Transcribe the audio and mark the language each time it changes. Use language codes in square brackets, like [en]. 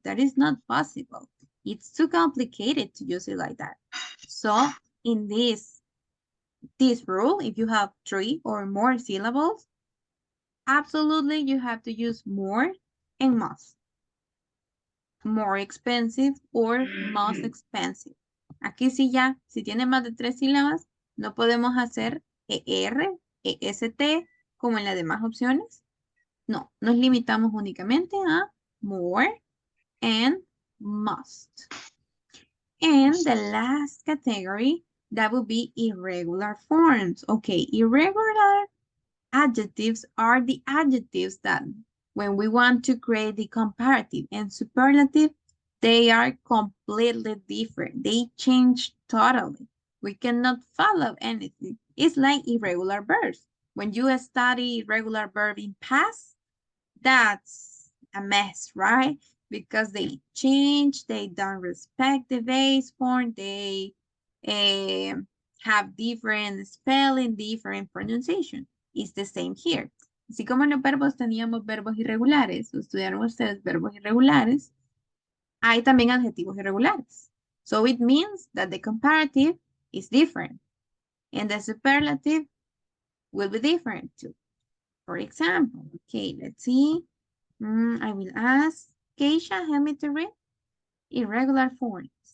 [en] That is not possible. It's too complicated to use it like that. So in this rule, if you have 3 or more syllables, absolutely you have to use more and most. More expensive or most expensive. [es] Aquí sí ya, si tiene más de 3 sílabas, no podemos hacer ER, EST, como en las demás opciones. No, nos limitamos únicamente a more and must. [en] And the last category, that would be irregular forms. Okay, irregular adjectives are the adjectives that when we want to create the comparative and superlative, they are completely different. They change totally. We cannot follow anything. It's like irregular verbs. When you study irregular verb in past, that's a mess, right? Because they change, they don't respect the base form, they have different spelling, different pronunciation. It's the same here. [es] Así como en los verbos teníamos verbos irregulares, estudiaron ustedes verbos irregulares, hay también adjetivos irregulares. [en] So it means that the comparative is different and the superlative will be different too. For example, okay, let's see. I will ask Keisha, help me to read irregular forms.